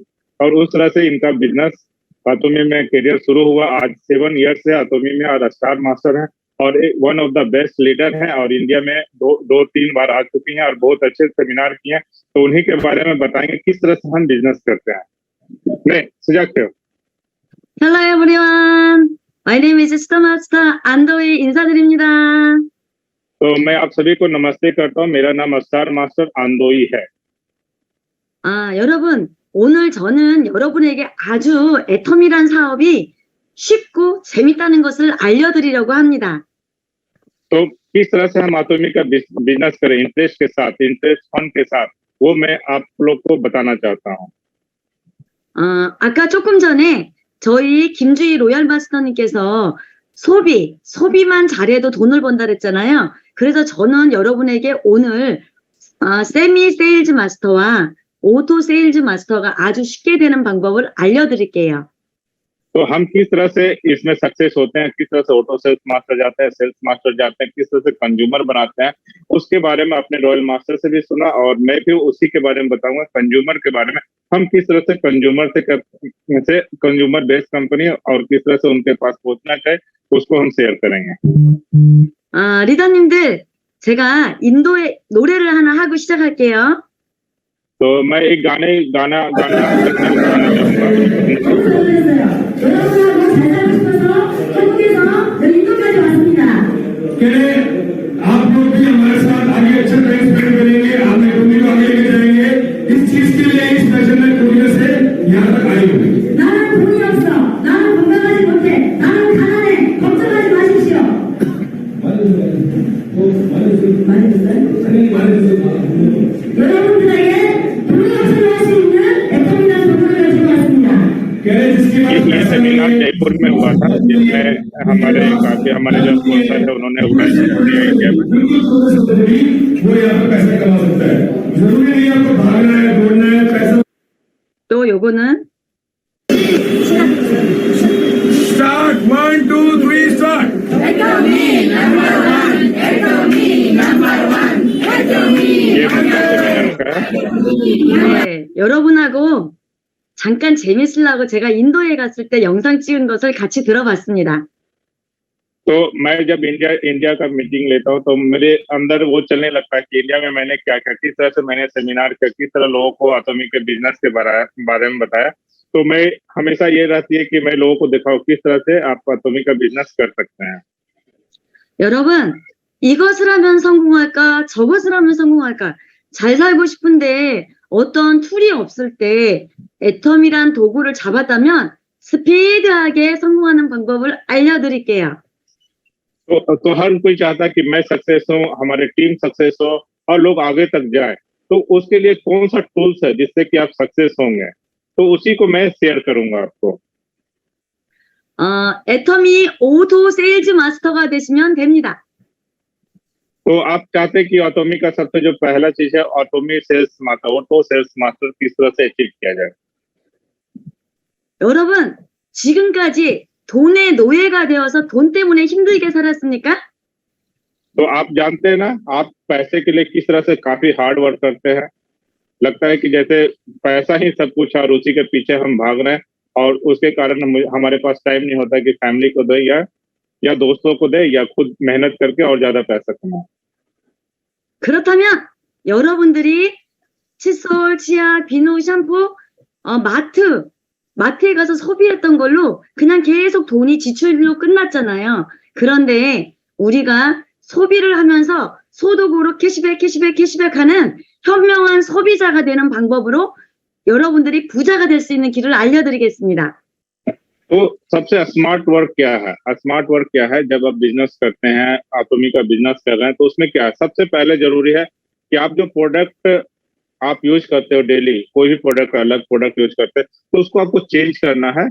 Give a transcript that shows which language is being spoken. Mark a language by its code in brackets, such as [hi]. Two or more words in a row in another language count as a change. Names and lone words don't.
[hi] और उस तरह से इनका बिजनेस आतोमी में करियर शुरू हुआ। आज 7 ईयर्स से आतोमी में और स्टार मास्टर है और [en] one of the best leader [hi] हैं, और इंडिया में 2-3 बार आ चुकी हैं और बहुत अच्छे सेमिनार किए हैं। तो उन्हीं के बारे में बताएंगे किस तरह से हम बिजनेस करते हैं। नहीं, सुजाक थे। [en] Hello everyone. My name is Star Master 안도희 인사드립니다. [hi] तो मैं आप सभी को नमस्ते करता हूँ। मेरा नाम स्टार मास्टर आंदोई है। [ko] 여러분, 오늘 저는 여러분에게 아주 애텀이란 사업이 쉽고 재밌다는 것을 알려드리려고 합니다. [hi] तो किस तरह से हम एटॉमिक का बिजनेस करें इंटरेस्ट के साथ, [en] interest fund [hi] के साथ, वो मैं आप लोग को बताना चाहता हूँ। [ko] 아까 조금 전에 저희 김주희 로얄 마스터님께서 소비만 잘해도 돈을 번다 그랬잖아요. 그래서 저는 여러분에게 오늘 세미 세일즈 마스터와 오토 세일즈 마스터가 아주 쉽게 되는 방법을 알려드릴게요. [hi] तो हम किस तरह से इसमें सक्सेस होते हैं, किस तरह से ऑटो सेल्स मास्टर जाते हैं, सेल्स मास्टर जाते हैं, किस तरह से कंज्यूमर बनाते हैं, उसके बारे में अपने रॉयल मास्टर से भी सुना और मैं भी उसी के बारे में बताऊंगा। कंज्यूमर के बारे में हम किस तरह से [en] consumer based company [hi] और किस तरह से उनके पास पहुंचना चाहिए उसको हम शेयर करेंगे। [ko] 리더님들, 제가 인도의 노래를 하나 하고 시작할게요. [hi] तो मैं एक गाना आप लोग भी हमारे साथ आगे अच्छा [en] time spend [hi] करेंगे, आप एटॉमी को आगे लेके जाएंगे। इस चीज के लिए इस पैशन में कोरिया से यहाँ तक आए हुए। [ko] 나는 돈이 없어. 나는 건강하지 못해. 나는 가난해. 걱정하지 마십시오. 여러분들에게 돈이 없으면 할 수 있는 애터미라는 돈을 가지고 왔습니다. [hi] ये सेमिनार जयपुर में हुआ था जिसमें हमारे जो स्पॉन्सर है उन्होंने वो यहाँ पे पैसे कमा सकता है। जरूरी नहीं आपको भागना है, दौड़ना है, पैसा। [ko] 또 요거는 [en] Start 1, 2, 3, start. [hi] ये सेमिनार का है। [ko] 네, 여러분하고 잠깐 재밌으려고 제가 인도에 갔을 때 영상 찍은 것을 같이 들어봤습니다. [hi] तो मैं जब इंडिया का मीटिंग लेता हूँ तो मेरे अंदर वो चलने लगता है कि इंडिया में मैंने क्या किया, किस तरह से मैंने सेमिनार किया, किस तरह लोगों को एटॉमिक के बिजनेस के बारे में बताया। तो मैं हमेशा ये रहती है कि मैं लोगों को दिखाऊं किस तरह से आप एटॉमिक का बिजनेस कर सकते हैं। [ko] 여러분, 이것을 하면 성공할까? 저것을 하면 성공할까? 잘 살고 싶은데 어떤 툴이 없을 때 애텀이란 도구를 잡았다면 스피드하게 성공하는 방법을 알려드릴게요. [hi] तो हर कोई चाहता है कि मैं सक्सेस हूँ, हमारे [en] team success [hi] हो और लोग आगे तक जाए। तो उसके लिए कौन सा टूल्स है जिससे कि आप सक्सेस होंगे, तो उसी को मैं शेयर करूंगा आपको। [ko] 애텀이 오토 세일즈 마스터가 되시면 됩니다. [hi] तो आप चाहते हैं कि एटॉमिक का सबसे जो पहला चीज है ऑटोमी सेल्स मास्टर, ऑटो सेल्स मास्टर किस तरह से अचीव किया जाए। [ko] 여러분, 지금까지 돈의 노예가 되어서 돈 때문에 힘들게 살았습니까? [hi] तो आप जानते हैं ना, आप पैसे के लिए किस तरह से काफी [en] hard work [hi] करते हैं। लगता है कि जैसे पैसा ही सब कुछ है और उसी के पीछे हम भाग रहे हैं और उसके कारण हमारे पास टाइम नहीं होता कि फैमिली को दे या दोस्तों को दे या खुद मेहनत करके और ज्यादा पैसा कमाए। [ko] 그렇다면 여러분들이 칫솔, 치약, 비누, 샴푸, 마트에 가서 소비했던 걸로 그냥 계속 돈이 지출로 끝났잖아요. 그런데 우리가 소비를 하면서 소득으로 캐시백 하는 현명한 소비자가 되는 방법으로 여러분들이 부자가 될 수 있는 길을 알려드리겠습니다. [hi] तो सबसे [en] smart work [hi] क्या है? [en] smart work [hi] क्या है? जब आप बिजनेस करते हैं, एटॉमिक का बिजनेस कर रहे हैं, तो उसमें क्या है? सबसे पहले जरूरी है कि आप जो प्रोडक्ट आप यूज करते हो डेली, कोई भी प्रोडक्ट अलग प्रोडक्ट यूज करते हैं, तो उसको आपको चेंज करना है।